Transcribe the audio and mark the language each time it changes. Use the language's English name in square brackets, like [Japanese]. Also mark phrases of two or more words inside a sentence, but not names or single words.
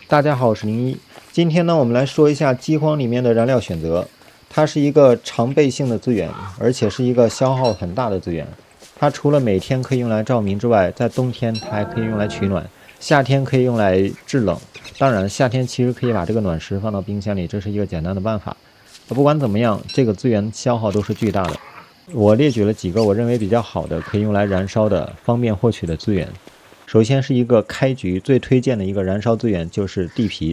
[Chinese] 大家好，我是01。今天呢，我们来说一下饥荒裡面的燃料選擇。它是一個常備性的資源，而且是一個消耗很大的資源。它除了每天可以用來照明之外，在冬天它還可以用來取暖，夏天可以用來制冷。當然，夏天其實可以把這個暖食放到冰箱裡，這是一個簡單的辦法。不管怎麼樣，這個資源消耗都是巨大的。我列舉了幾個我認為比較好的可以用來燃燒的方便獲取的資源。首先是一個開局最推薦的一個燃燒資源，就是地皮。